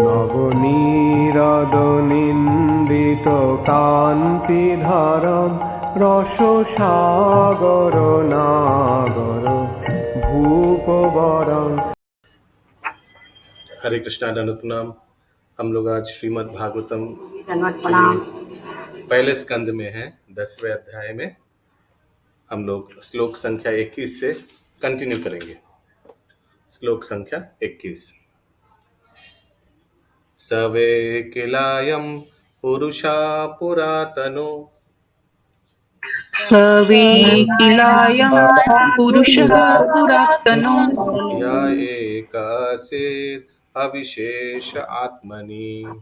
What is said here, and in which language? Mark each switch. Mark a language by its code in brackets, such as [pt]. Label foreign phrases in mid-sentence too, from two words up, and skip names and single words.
[sa] নবনীরদ-নিন্দিত কান্তিধারম রসসাগর নাগর ভূপবরং। [hi] हरे कृष्णा दंडवत प्रणाम। हम लोग आज श्रीमद् भागवतम धन्यवाद प्रणाम। पहले स्कंद में हैं, 10वें अध्याय में हम लोग श्लोक संख्या 21 से कंटिन्यू करेंगे। श्लोक संख्या 21। [sa] सवे किलायम पुरुषा पुरातनो सवे किलायं पुरुषः पुरातनो या एकासेत् अविशेष आत्मनि